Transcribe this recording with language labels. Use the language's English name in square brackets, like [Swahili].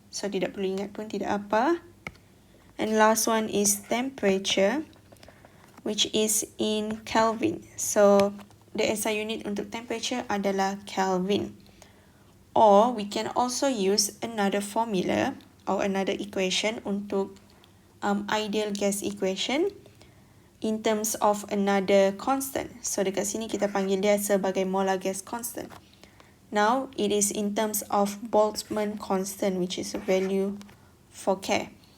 [Malay] So tidak perlu ingat pun, tidak apa. [English] And last one is temperature, which is in Kelvin. So the SI unit [Malay] untuk [English] temperature [Malay] adalah [English] Kelvin. Or we can also use another formula or another equation [Malay] untuk [English] ideal gas equation in terms of another constant. [Malay] So dekat sini kita panggil dia sebagai molar gas constant. [English] Now it is in terms of Boltzmann constant, which is a value for K.